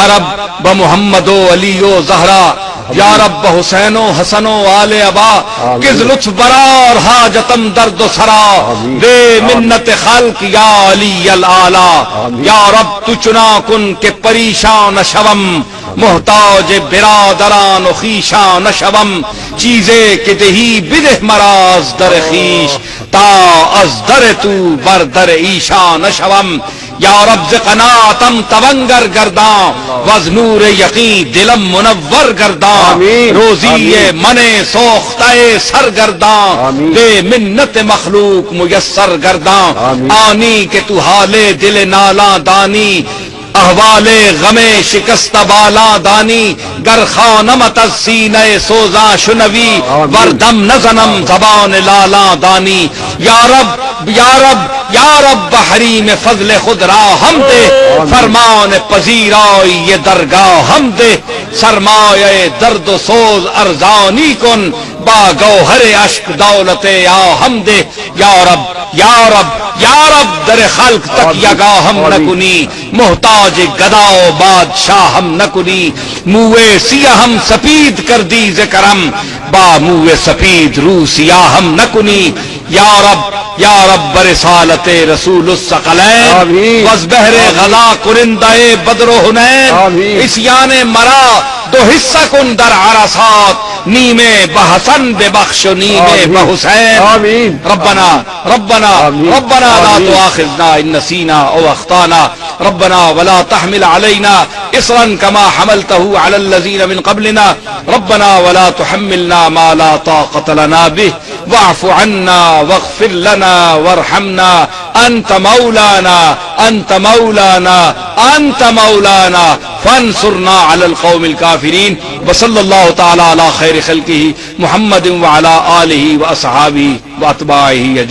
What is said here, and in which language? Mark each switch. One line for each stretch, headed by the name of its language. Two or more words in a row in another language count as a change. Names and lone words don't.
Persian: رب بمحمد و علی و زہرا، یا رب حسین و حسن و آل ابا، کس لطف برار حاجتم درد و سرا، بے منت خلق یا علی العالی، یا رب تو چنا کن کہ پریشان شوم، محتاج برادران و خویشان شوم، چیزے کہ دہی بدہ مراز در خویش، تا از در تو بر در ایشان شوم، یا رب ز قناعتم تونگر گرداں، وز نور یقین دلم منور گرداں، روزی من سوختہ سرگرداں، بے منت مخلوق میسر گرداں، آنی کہ تو حال دل نالاں دانی، احوال غم شکست بالا دانی، گر خانمت از سینہ سوزاں شنوی، وردم نزنم زبان لالا دانی، یا رب یا رب یا رب بحریم فضل خود را ہم دے، فرمان پذیرائی یہ درگاہ ہم دے، سرمایہ درد و سوز ارزانی کن، با گوہر اشک دولت یا ہم دے، یا رب یا رب یا رب در خلق تک یگا ہم نکنی، محتاج گدا و بادشاہ ہم نکنی، موے سیاہ ہم سپید کر دی ذکرم، با موے سپید رو سیاہ ہم نکنی، یا رب برسالت رسول الثقلین، وز بحر غلا کرندہ بدر و حنین، اسیان مرا دو حصہ کن در عرصات، نیمے بحسن ببخش و نیمے بحسین،
Arabic: ربنا ربنا ربنا لا تؤاخذنا ان نسینا او اخطانا، ربنا ولا تحمل علينا اصرا كما حملته على الذين من قبلنا، ربنا ولا تحملنا ما لا طاقة لنا به، واعف عنا واغفر لنا وارحمنا، انت مولانا انت مولانا انت مولانا فانصرنا على القوم الكافرين، وصلى الله تعالى على خير خلقه محمد وعلى آله واصحابه واتباعه